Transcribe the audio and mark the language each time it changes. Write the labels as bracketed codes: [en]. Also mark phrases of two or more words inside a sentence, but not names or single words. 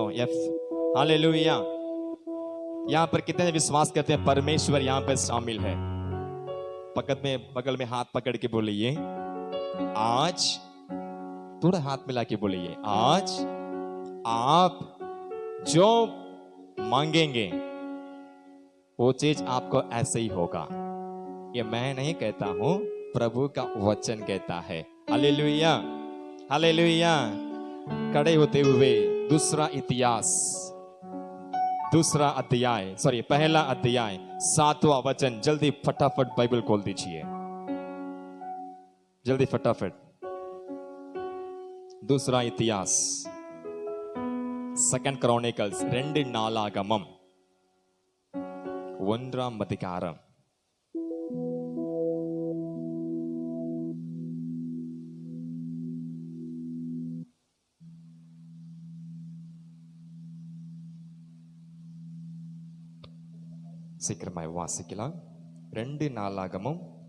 [hi] एफ हालेलुया यहाँ पर कितने जन विश्वास करते हैं परमेश्वर यहाँ पर शामिल है बगल में हाथ पकड़ के बोलिए आज थोड़ा हाथ मिला के बोलिए आज आप जो मांगेंगे वो चीज आपको ऐसे ही होगा ये मैं नहीं कहता हूं प्रभु का वचन कहता है हालेलुया हालेलुया खड़े होते हुए दूसरा अध्याय पहला अध्याय 7वां वचन जल्दी फटाफट बाइबल खोल दीजिए जल्दी फटाफट दूसरा इतिहास செகண்ட் கிரானிக்கல்ஸ் 2 நாளாகமம் [ta] 1ஆம் அதிகாரம் சீக்கிரமாய் வாசிக்கலாம் 2 நாளாகமம்